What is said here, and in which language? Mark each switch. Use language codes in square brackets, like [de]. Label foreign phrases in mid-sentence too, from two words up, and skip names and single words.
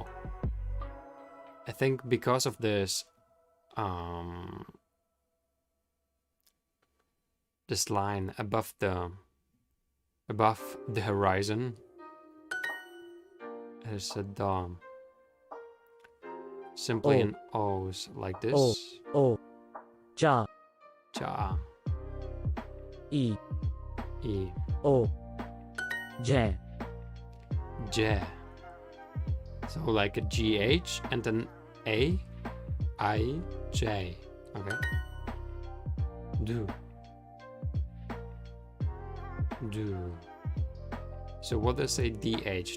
[en] I think because of this, this line above the horizon is a da. Simply O. an O's like this. O. o, ja, Cha. e, E. o, j, J. So like a GH and an A, I, J. Okay. Do. Do. So what is a DH?